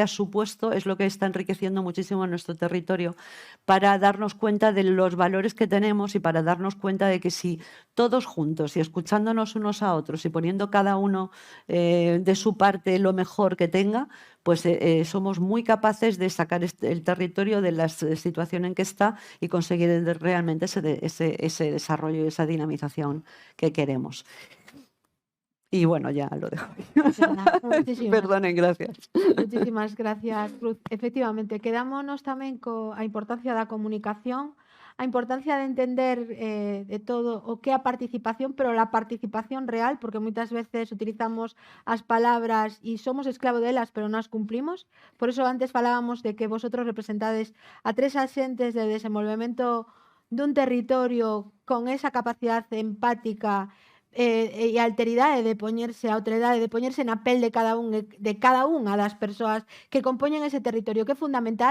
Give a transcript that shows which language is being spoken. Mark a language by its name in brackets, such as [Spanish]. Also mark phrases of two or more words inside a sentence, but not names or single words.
[Spanish] ha supuesto es lo que está enriqueciendo muchísimo nuestro territorio para darnos cuenta de los valores que tenemos y para darnos cuenta de que si todos juntos y escuchándonos unos a otros y poniendo cada uno de su parte lo mejor que tenga, pues somos muy capaces de sacar el territorio de la situación en que está y conseguir realmente ese desarrollo y esa dinamización que queremos. Y bueno, ya lo dejo. Perdonen, gracias. Muchísimas gracias, Cruz. [Galician] Efectivamente, quedámonos tamén a importancia da comunicación, a importancia de entender de todo o que a participación, [Spanish] pero la participación real, [Galician] porque moitas veces utilizamos as palabras e somos esclavos delas, pero non as cumplimos. Por eso antes falábamos de que vosotros representades a 3 axentes de desenvolvemento dun territorio con esa capacidade empática e alteridade de poñerse a outredade, de poñerse na pel de cada unha das persoas que compoñen ese territorio, que é fundamental.